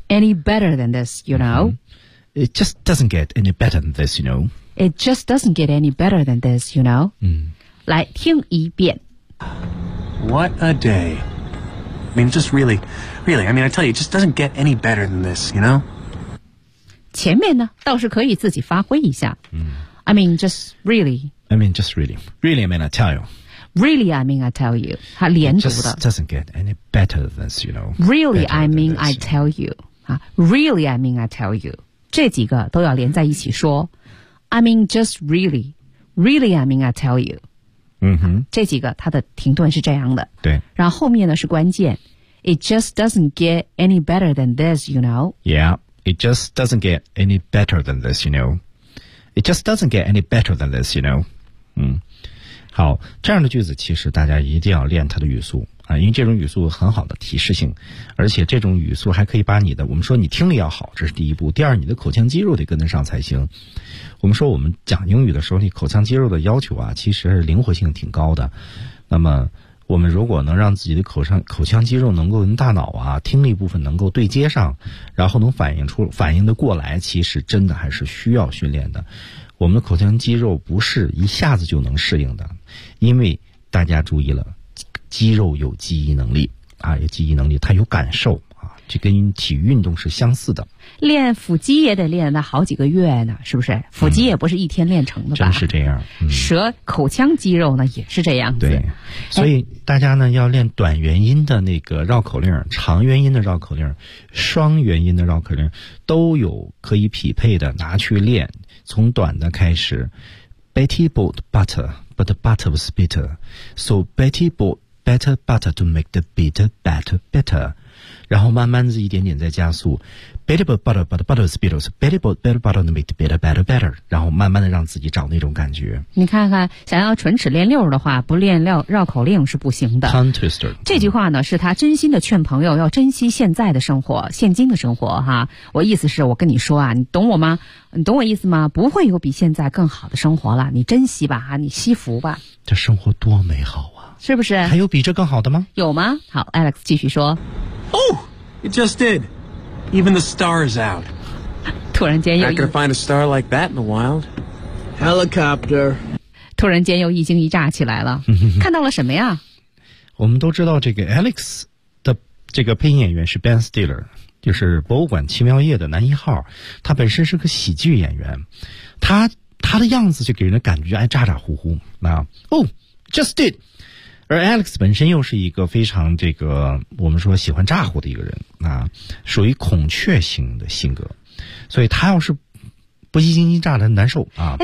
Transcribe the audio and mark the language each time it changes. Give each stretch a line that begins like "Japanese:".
English: Any better than this, you know It just doesn't get any better than this, you know It just doesn't get any better than this, you know
Chinese: 来听一遍
English: What a dayI mean, just really, really, I mean, I tell you, it just doesn't get any better than this, you know?
Chinese: 前面呢倒是可以自己发挥一下。
English: I mean, just really. I mean, just really. Really, I mean, I tell you. Really, I mean, I tell you.
Chinese: 它连读的。
English: It just doesn't get any better than this, you know? Really, I mean, I tell you. Really, I mean, I tell you.
Chinese: 这几个都要连在一起说。
English: I mean, just really. Really, I mean, I tell you.
Chinese: 嗯哼，这几个它的停顿是这样的，对，然后后面呢是关键
English: ，It just doesn't get any better than this, you know. Yeah, it just doesn't get any better than this, you know. It just doesn't get any better than this, you know.
Chinese: 嗯，好，这样的句子其实大家一定要练它的语速啊，因为这种语速很好的提示性，而且这种语速还可以把你的，我们说你听力要好，这是第一步，第二你的口腔肌肉得跟得上才行。我们说我们讲英语的时候，你口腔肌肉的要求啊，其实灵活性挺高的。那么我们如果能让自己的口腔肌肉能够跟大脑啊听力部分能够对接上，然后能反应得过来，其实真的还是需要训练的。我们的口腔肌肉不是一下子就能适应的，因为大家注意了，肌肉有记忆能力啊，有记忆能力，它有感受啊，这跟体育运动是相似的。练腹肌也得练那好几个月呢，是不是？腹肌也不是一天练成的吧？真是这样。舌、口腔肌肉呢也是这样子。对，所以大家呢要练短元音的那个绕口令，长元音的绕口令，双元音的绕口令，都有可以匹配的拿去练。从短的开始
English: ，Betty bought butter, but the butter was bitter, so Betty bought better butter to make the bitter batter better.
Chinese: 然后慢慢的一点点在加速
English: ，Betty bought butter, but the butter was bitter, so Betty bought better butter to make the bitter batter better.
Chinese: 然后慢慢的让自己找那种感觉。你看看，想要唇齿练溜的话，不练绕口令是不行的。
English: Tongue twister.
Chinese: 这句话呢，是他真心的劝朋友要珍惜现在的生活，现今的生活哈。我意思是我跟你说啊，你懂我吗？你懂我意思吗？不会有比现在更好的生活了，你珍惜吧，你惜福吧。这生活多美好啊！是不是？还有比这更好的吗？有吗？好 ，Alex 继续说。
English: Oh, it just did. Even the star is out.
Chinese: 突然间有意。
English: Not gonna find a star like that in the wild. Helicopter.
Chinese: 突然间又一惊一乍起来了，看到了什么呀？我们都知道这个 Alex 的这个配音演员是 Ben Stiller。就是博物馆奇妙夜的男一号，他本身是个喜剧演员，他的样子就给人的感觉哎咋咋呼呼啊，哦 ，
English: just did，
Chinese: 而 Alex 本身又是一个非常这个我们说喜欢咋呼的一个人啊，属于孔雀型的性格，所以他要是不一惊一乍的难受啊。